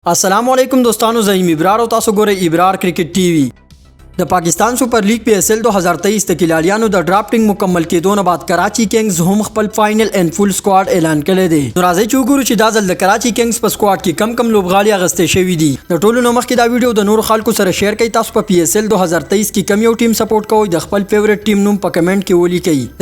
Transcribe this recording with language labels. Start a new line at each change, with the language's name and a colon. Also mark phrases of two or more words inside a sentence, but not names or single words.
Pashto: السلام علیکم دوستانو، زعیم ابرار اور تاسو ګوري ابرار کرکټ ټي وي. د पाकिस्तान सुपर लीग PSL 2023 د کلالیانو د ډرافټینګ مکمل کېدو نه بعد کراچي کینګز هم خپل
English: final and full squad
Pashto: اعلان کړی دی. نو راځي چې وګورو چې دا ځل د کراچي کینګز په سکواډ کې کم لوبغاړي اغستې شوي دي. د ټولو نه مخکې دا ویډیو د نور خلکو سره شیر کړئ. تاسو په PSL 2023 کې کوم یو ټیم سپورټ کوئ د خپل
English: favourite team
Pashto: نوم په کمنټ کې ولیکئ.